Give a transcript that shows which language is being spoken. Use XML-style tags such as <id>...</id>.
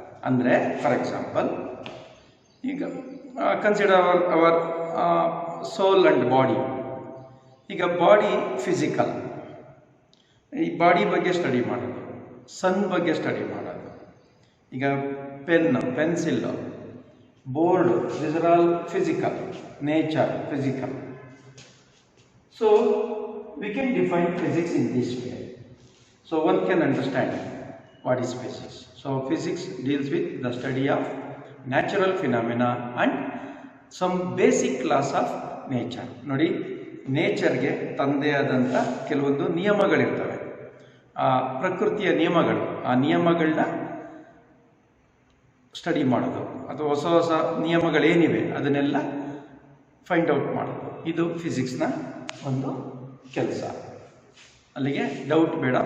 <en>ಅಂದ್ರೆ for example, ಈಗ consider our soul and body.</en> <kn>ಈಗ ಬಾಡಿ ಫಿಸಿಕಲ್, ಈ ಬಾಡಿ ಬಗ್ಗೆ ಸ್ಟಡಿ ಮಾಡೋದು, ಸನ್ ಬಗ್ಗೆ ಸ್ಟಡಿ ಮಾಡೋದು.</kn> <en>ಈಗ pen, pencil, board, this are all physical. Nature physical. So we can define physics in this way. So one can understand what is physics. So physics deals with the study of natural phenomena and some basic laws of nature.</en> <kn>ನೋಡಿ, ನೇಚರ್ಗೆ ತಂದೆ ಆದಂಥ ಕೆಲವೊಂದು ನಿಯಮಗಳಿರ್ತವೆ, ಪ್ರಕೃತಿಯ ನಿಯಮಗಳು. ಆ ನಿಯಮಗಳನ್ನ study ಮಾಡೋದು, ಅಥವಾ ಹೊಸ ಹೊಸ ನಿಯಮಗಳೇನಿವೆ ಅದನ್ನೆಲ್ಲ ಫೈಂಡ್ ಔಟ್ ಮಾಡೋದು. ಇದು ಫಿಸಿಕ್ಸ್ನ ಒಂದು ಕೆಲಸ. ಅಲ್ಲಿಗೆ ಡೌಟ್ ಬೇಡ.</kn>